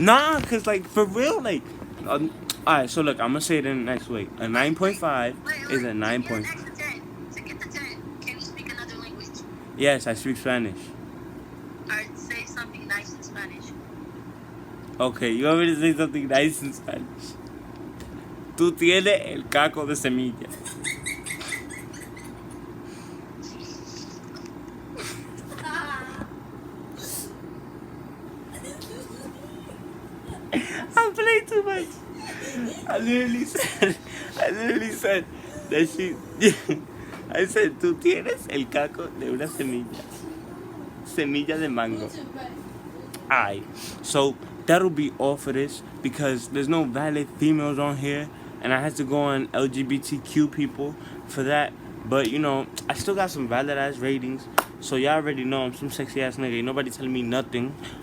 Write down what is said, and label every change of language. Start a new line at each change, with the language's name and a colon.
English: Nah, cause like for real, like Alright, so look, I'm gonna say it in the next way. A 9.5 is a 9 point. To get the 10, can you speak another language? Yes, I speak Spanish. Or say something nice in Spanish. Okay, you want me to say something nice in Spanish?
Spanish: Tú tienes el caco de semilla.
English: I'm playing too much. I literally said that she. I said,
Spanish: tú tienes el caco de una semilla. Semilla de mango.
English: Alright, so that'll be all for this because there's no valid females on here, and I had to go on LGBTQ people for that. But you know, I still got some valid ass ratings, so y'all already know I'm some sexy ass nigga. Ain't nobody telling me nothing.